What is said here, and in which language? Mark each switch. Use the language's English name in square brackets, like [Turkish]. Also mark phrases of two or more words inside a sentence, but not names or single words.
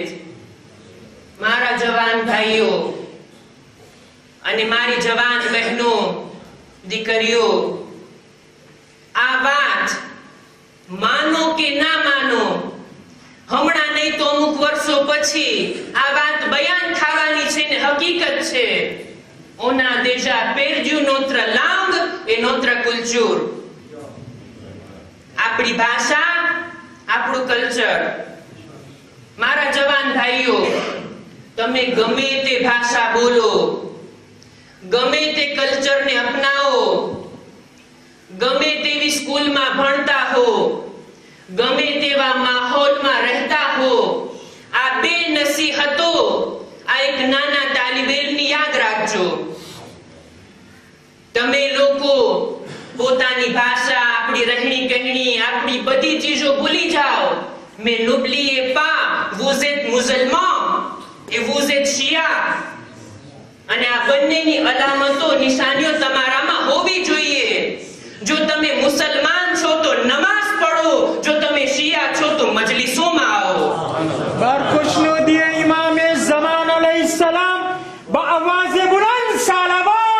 [Gujarati] મારા જવાન ભાઈઓ અને મારી જવાન બહેનો, દીકરીઓ, આ વાત માનો કે ના માનો, હમણાં નહીં તો અમુક વર્ષો પછી આ વાત બયાન થવાની છે ને હકીકત છે. [French] On a déjà perdu notre langue et notre culture. [Gujarati] આપણી ભાષા, આપણું કલ્ચર. મારા જવાન ભાઈઓ, તમે ગમે તે ભાષા બોલો, ગમે તે કલ્ચરને અપનાવો, ગમે તેવી સ્કૂલમાં ભણતા હો, ગમે તેવા માહોલમાં રહેતા હો, આ બે નસીહતો આ એક નાના તાલિબ ઇલ્મની યાદ રાખજો. તમે લોકો પોતાની ભાષા, આપણી રહેણી કહેણી, આપણી બધી ચીજો ભૂલી જાઓ. [French] Mais n'oubliez pas, vous êtes musulmans et vous êtes chiites. [Gujarati] અને આ બંનેની અલામતો, નિશાનીઓ તમારામાં હોવી જોઈએ. જો તમે મુસલમાન છો તો નમાઝ પઢો, જો તમે શિયા છો તો મજલિસોમાં આવો. [Persian] برخشنودی امام زمان [Arabic] علیہ السلام [Persian] با آواز بلند صلوات.